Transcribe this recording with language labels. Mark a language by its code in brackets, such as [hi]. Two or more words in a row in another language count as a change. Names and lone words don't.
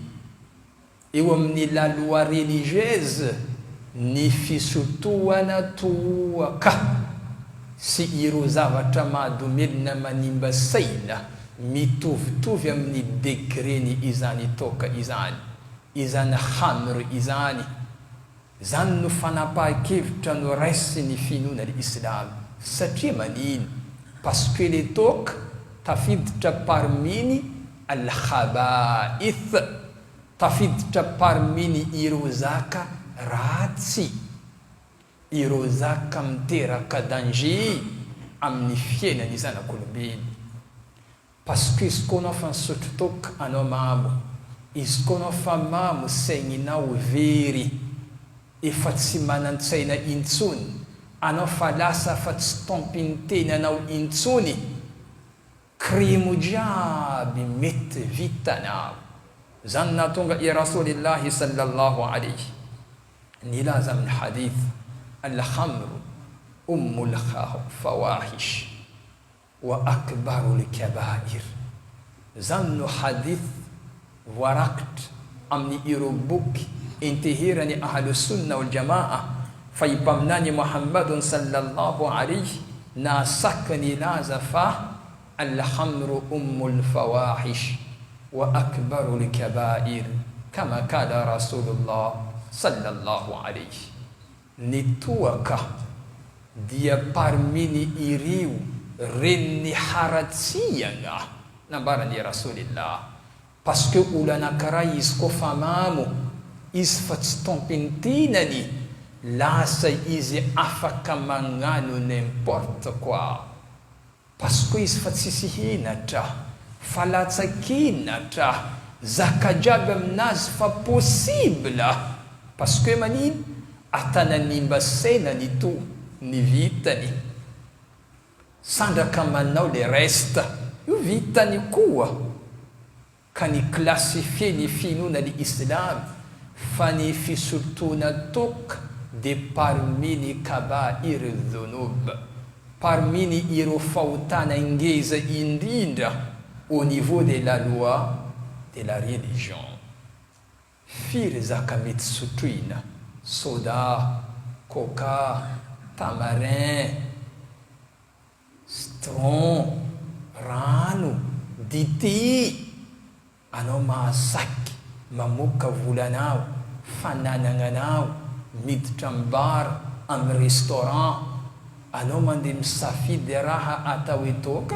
[mg] eo amin'ny [fr] laloa religieuse [mg] ny fisotoana toaka sy ireo zavatra mahadomelina manimba saina, mitovitovy amin'ny degreny izany toka izany, izany khamr izany. Zany no fanapahan-kevitra no raisy ny finoana ny Islam. Satria manino? [fr] Parce que le [mg] toka tafiditra parmi ny al-khaba'ith, tafiditra parmi ny ireo zaka ratsy, ireo zaka miteraka danger amin'ny fiainany zanak'olombelo. [fr] Parce que [mg] izy koa anao fa nisotro toka anao mamo, izy koa anao fa mamo saigninao very, efa tsy manan-tsaina intsony, anao fa lasa fa tsy tompiny tenanao intsony, krimo jiaby mety vitanao. Zany nahatonga i [ar] رسول الله صلى الله عليه [mg] nilaza amin'ny hadith, [ar] الخمر أم الفواحش وأكبر الكبائر. [mg] Zany no hadith voarakitra amin'ny ireo boky intihirany [ar] أهل السنة والجماعة, [mg] fa ipaminany [ar] محمد صلى الله عليه [mg] na saka nilaza fa [ar] الخمر أم الفواحش وأكبر الكبائر, كما قال رسول الله صلى الله عليه. [mg] Ny toaka dia parmi ny ireo renny haratsiana, nambarany Rasulillah. [fr] Parce que [mg] olo anankiray izy koa fa mamo, izy fa tsy tompiny tenany, lasa izy afaka magnano [fr] n'importe quoi. Parce que [mg] izy fa tsisy henatra, fa latsakenatra, zaka jiaby aminazy fa possible. [fr] Parce que [mg] manino? Atananimba saina ny to, ny vitany. Sandraka manao [fr] le reste, [mg] io vitany koa. Ka ny classifie ny finoana ny Islam fa ny fisotona toka de parmi ny [ar] كبائر الذنوب, [mg] parmi ny ireo fahotana ngeza indrindra [fr] au niveau de la loi de la religion. [mg] Firy zaka mety sotroina: soda, coca, tamarin, citron, rano, dité. Anao mahasaky mamoka volanao, fananananao, miditra mbara amin'ny restaurant, anao mandeha misafidy raha atao hoe toka?